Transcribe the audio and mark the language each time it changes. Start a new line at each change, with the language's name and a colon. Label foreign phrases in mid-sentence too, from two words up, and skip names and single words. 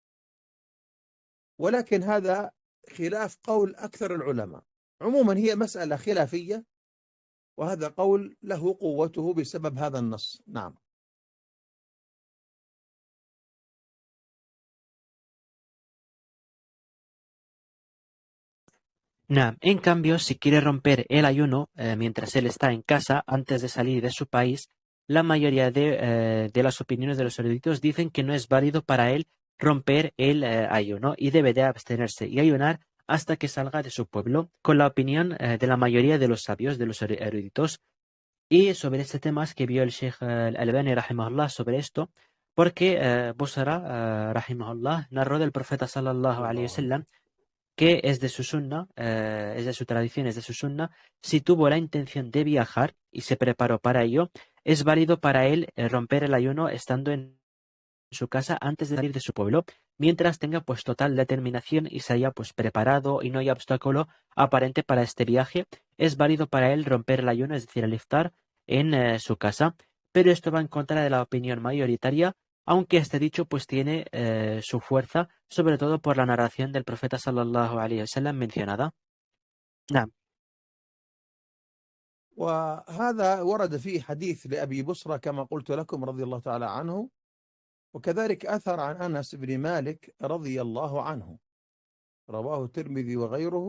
Arabic: ولكن هذا خلاف قول أكثر العلماء. عموما هي مسألة خلافية، وهذا قول له قوته بسبب هذا النص. نعم. Naam.
Spanish: En cambio, si quiere romper el ayuno mientras él está en casa, antes de salir de su país, la mayoría de las opiniones de los eruditos dicen que no es válido para él romper el ayuno y debe de abstenerse y ayunar hasta que salga de su pueblo, con la opinión de la mayoría de los sabios, de los eruditos. Y sobre este tema es que vio el Sheikh al-Albani, rahimahullah, sobre esto, porque Busara, rahimahullah, narró del profeta
Arabic: صلى الله عليه وسلم
Spanish: que es de su sunna, es de su tradición, es de su sunna, si tuvo la intención de viajar y se preparó para ello, es válido para él romper el ayuno estando en su casa antes de salir de su pueblo, mientras tenga pues total determinación y se haya pues preparado y no haya obstáculo aparente para este viaje, es válido para él romper el ayuno, es decir, el iftar en su casa, pero esto va en contra de la opinión mayoritaria, aunque este dicho pues tiene su fuerza, sobre todo por la narración del profeta
Arabic: صلى الله عليه وسلم
Spanish: mencionada.
Arabic: نعم. وهذا ورد فيه حديث لأبي بصرة كما قلت لكم رضي الله تعالى عنه، وكذلك أثر عن أنس بن مالك رضي الله عنه رواه الترمذي وغيره.